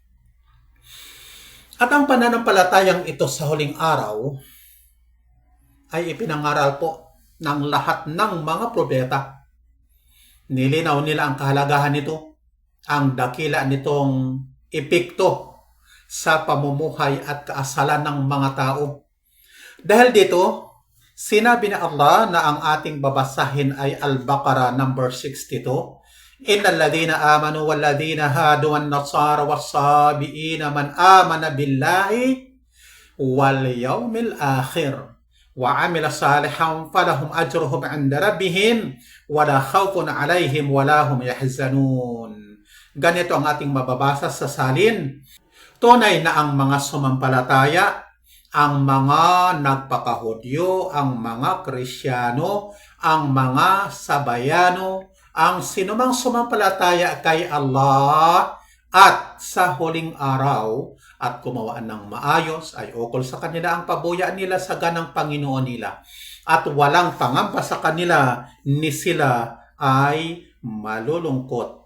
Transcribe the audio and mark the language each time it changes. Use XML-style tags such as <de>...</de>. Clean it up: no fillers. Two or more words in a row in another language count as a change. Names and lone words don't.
<tl>At ang pananampalatayang ito sa huling araw ay ipinangaral po ng lahat ng mga propeta. Nilinaw nila ang kahalagahan nito, ang dakila nitong epekto sa pamumuhay at kaasalan ng mga tao. Dahil dito, sinabi ni Allah na ang ating babasahin ay Al-Baqarah number 62.</tl> <ar>إن الذين آمنوا والذين هادوا والنصارى والصابئين من آمن بالله واليوم الآخر وعمل صالحا فلهم أجرهم عند ربهم ولا خوف عليهم ولا هم يحزنون.</ar> <tl>Ganito ang ating mababasa sa salin. Tunay na ang mga sumampalataya, ang mga nagpakahudyo, ang mga Krisyano, ang mga sabayano, ang sinumang sumampalataya kay Allah at sa huling araw at gumawa ng maayos ay ukol sa kanila ang pabuya nila sa ganang Panginoon nila at walang pangamba sa kanila ni sila ay malulungkot.</tl>